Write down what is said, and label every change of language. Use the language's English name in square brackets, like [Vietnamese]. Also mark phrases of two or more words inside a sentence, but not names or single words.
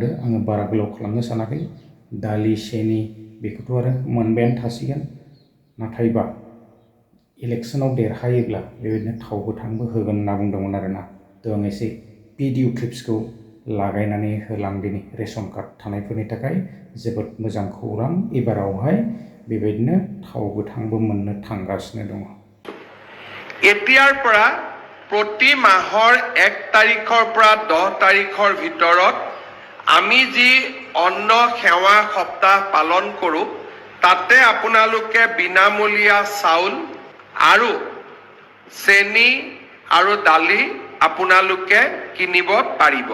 [Bodo] आङो बारा गोलाव खालामनो सानाखै। दालि सेनि बेखौथ' आरो मोनबायानो थासिगोन, नाथायबा इलेक्शनाव देरहायोब्ला बेबायदिनो थाव गोथांबो होगोन होनना बुंदोंमोन आरोना। थ' आं एसे [English] video clips [Bodo] लागायनानै होलांदिनि। रेशन कार्ड थानायफोरनि थाखाय जोबोद मोजां खौरां, एबारावहाय बेबायदिनो थाव गोथांबो मोननो थांगासिनो दङ। [Assamese] एতিয়াर পৰা প্ৰতি মাহৰ 1 তাৰিখৰ পৰা 10 তাৰিখৰ ভিতৰত আমি যি অন্ন সেৱা সপ্তাহ পালন কৰোঁ, তাতে আপোনালোকে বিনামূলীয়া চাউল আৰু চেনি আৰু দালি আপোনালোকে কিনিব পাৰিব।